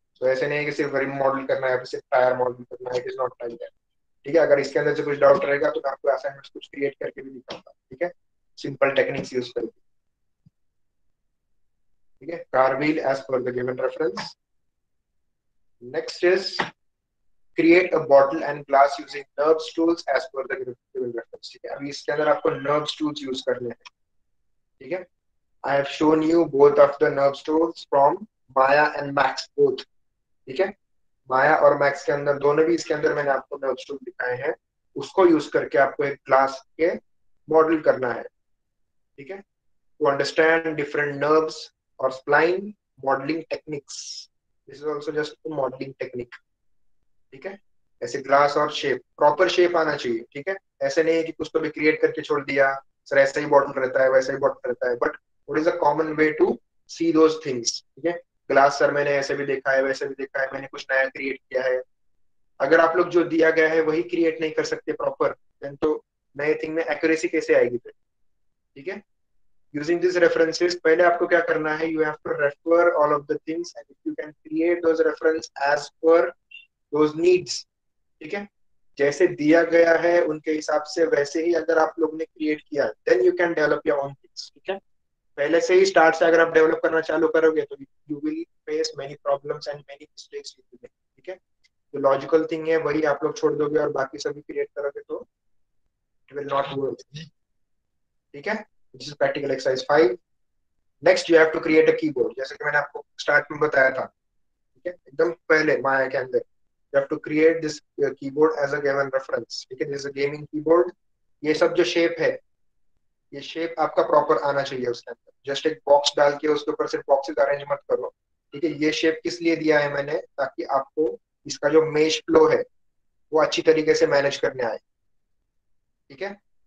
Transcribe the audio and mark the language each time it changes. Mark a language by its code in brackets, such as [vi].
[hi] तो ऐसे नहीं है कि सिर्फ रिम मॉडल करना है, सिर्फ टायर मॉडल करना है, [en] it is not like that, [hi] ठीक है। अगर इसके अंदर से कुछ डाउट रहेगा तो मैं आपको असाइनमेंट कुछ क्रिएट करके भी दिखाऊंगा, ठीक है, सिंपल टेक्निक्स यूज करके, ठीक है। [en] Car wheel as per the given reference. Next is create a bottle and glass using NURBS tools as per the given reference, [hi] ठीक है। अभी इसके अंदर आपको NURBS tools यूज करने हैं, ठीक है। [en] I have shown you both of the NURBS tools from Maya and Max both, [hi] ठीक है। माया और मैक्स के अंदर दोनों भी इसके अंदर मैंने आपको NURBS tool दिखाए हैं, उसको यूज करके आपको एक ग्लास के मॉडल करना है, ठीक है। [en] To understand different nerves or spline modeling techniques, this is also just a modeling technique, [hi] ठीक है। ऐसे ग्लास और शेप, प्रॉपर शेप आना चाहिए, ठीक है। ऐसे नहीं है कि कुछ तो भी क्रिएट करके छोड़ दिया, सर ऐसा ही बॉटल रहता है, वैसा ही बॉटल रहता है, [en] but what is a common way to see those things, [hi] ठीक है। ग्लास सर मैंने ऐसे भी देखा है, वैसे भी देखा है, मैंने कुछ नया क्रिएट किया है। अगर आप लोग जो दिया गया है वही क्रिएट नहीं कर सकते प्रॉपर, देन तो नए थिंग में एक्यूरेसी कैसे आएगी फिर, ठीक है। [en] using this references, [hi] पहले आपको क्या करना है, [en] you have to refer all of the things and if you can create those reference as per those needs, [hi] ठीक है। जैसे दिया गया है उनके हिसाब से वैसे ही अगर आप लोग ने क्रिएट किया, [en] then you can develop your own things, [hi] ठीक है। पहले से ही स्टार्ट से अगर आप डेवलप करना चालू करोगे तो [en] you will face many problems and many mistakes, [hi] ठीक है। जो लॉजिकल थिंग है वही आप लोग छोड़ दोगे और बाकी सभी क्रिएट करोगे तो [en] it will not work, [hi] ठीक है। [en] This is practical exercise 5। Next you have to create a keyboard, [hi] जैसे कि मैंने आपको स्टार्ट में बताया था, ठीक है, एकदम पहले माया के अंदर। [en] You have to create this keyboard as a given reference, [hi] ठीक है। [en] this is a gaming keyboard, [hi] ये सब जो शेप है, ये शेप आपका प्रॉपर आना चाहिए उसके अंदर। जस्ट एक बॉक्स डाल के उसके ऊपर सिर्फ बॉक्सेस अरेंज मत करो, ठीक है। ये शेप किस लिए दिया है मैंने, ताकि आपको इसका जो मेश फ्लो है वो अच्छी तरीके से मैनेज करने आए, ठीक है।